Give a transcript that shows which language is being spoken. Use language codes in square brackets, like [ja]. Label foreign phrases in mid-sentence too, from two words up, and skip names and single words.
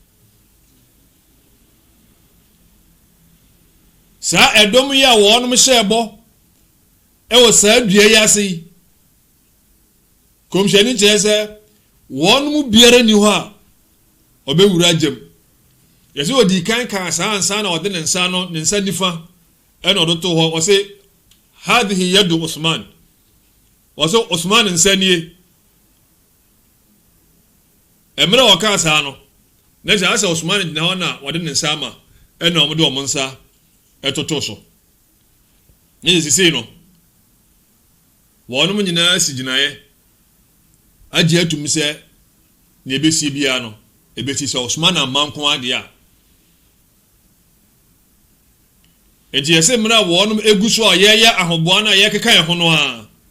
[ak] saa ɛdɔm yi a wɔnom hyɛ bɔ ɛwɔ saa dua yi ase kɔmhyɛni kyerɛ sɛ wɔnom biara ni hɔ a ɔbɛwura gyam yɛsɛ ɔdi kan kan saa ansa na ɔde ne nsa no ne nsa nifa ɛna ɔde to hɔ ɔsɛ [ar] هذه يد عثمان [ak] ɔsɛ Uthman nsa nie ɛmmerɛ ɔka saa no na kyerɛ sɛ Uthman gyina hɔ na ɔde ne nsa ama ɛna ɔmo de ɔmo nsa ɛtoto so ne sisi no wɔnom nyinaa si gyinaeɛ agye atum sɛ ne ɛbɛsie biara no ɛbɛsi sɛ Uthman amanko adeɛ a enti yɛsɛ mmerɛ a wɔnom egu so a yɛyɛ ahoboa no a yɛkeka yɛ ho no a